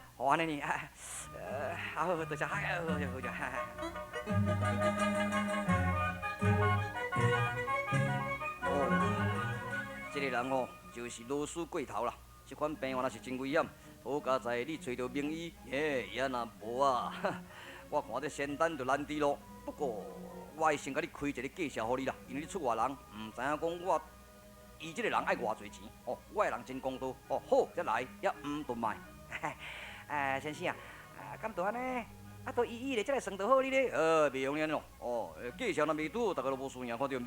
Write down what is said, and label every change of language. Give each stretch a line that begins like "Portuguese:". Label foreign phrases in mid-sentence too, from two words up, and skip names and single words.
Min Nan Chinese: 好安尼呢，好，多谢，好，哦，这个人哦，就是老鼠过头啦。这款病患若是真危险，好佳在你找到名医，也若无啊，我看这仙丹就难治咯。不过我会先甲你开一个介绍互你啦，因为你出外人，唔知影讲我医这个人爱偌侪钱哦，我的人真公道哦，好才来，也唔断卖。先生啊，敢都安尼，都医咧，才来算得好你咧。袂用安咯，哦，介绍若未拄，大家都无输赢，看对唔对？